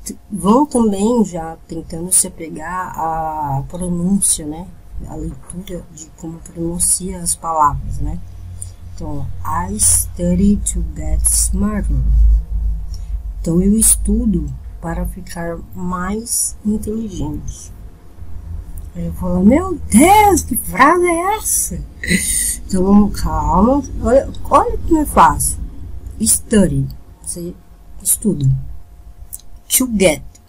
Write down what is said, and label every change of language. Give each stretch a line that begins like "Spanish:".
Portuguese: Vão também já tentando se apegar à pronúncia, né? A leitura de como pronuncia as palavras, né? Então,
English: I study to get smarter.
Portuguese: Então, eu estudo para ficar mais inteligente. Eu falo, meu Deus, que frase é essa? Então, vamos, calma. Olha como é fácil. Study. Você estuda.
English: To get.